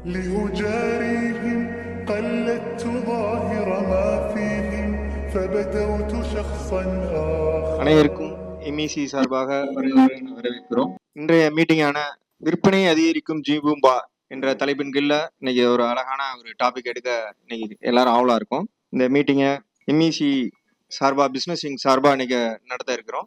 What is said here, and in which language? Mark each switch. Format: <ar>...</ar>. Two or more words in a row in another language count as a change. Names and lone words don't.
<ar>لأجاريهم قلدت ظاهر ما فيهم فبدوت شخصا آخر.</ar> <ta>அனைவருக்கும் எம்இசி சார்பாக வரவேற்கிறோம். இன்றைய மீட்டிங்கான விற்பனை அதிகரிக்கும் ஜீபூம்பா என்ற தலைப்பின் கீழே இன்னைக்கு ஒரு அழகான ஒரு டாபிக் எடுக்க இன்னைக்கு எல்லாரும் ஆவலா இருக்கும். இந்த மீட்டிங்கை எம்இசி சார்பா</ta> <en>business wing</en> <ta>சார்பா இன்னைக்கு நடத்த இருக்கிறோம்.</ta>